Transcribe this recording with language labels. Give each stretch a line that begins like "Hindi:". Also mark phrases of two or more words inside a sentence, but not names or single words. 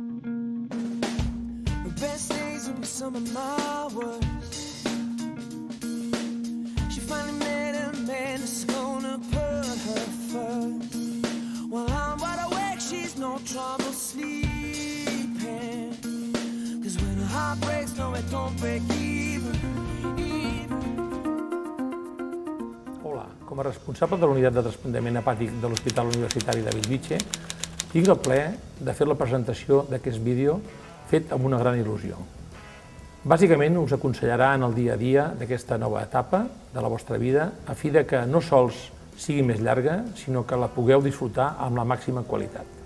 English: The best days will be some of my worst. She finally met a man that's gonna put her first. While I'm wide awake, she's no trouble sleeping. 'Cause when her heart breaks, no, it don't break even.
Catalan: Hola, com a responsable de la unitat de trasplantament hepàtic de l'Hospital Universitari de Bellvitge, tinc el plaer de fer la presentació d'aquest vídeo fet amb una gran il·lusió. Bàsicament us aconsellarà en el dia a dia d'aquesta nova etapa de la vostra vida a fi de que no sols sigui més llarga, sinó que la pugueu disfrutar amb la màxima qualitat.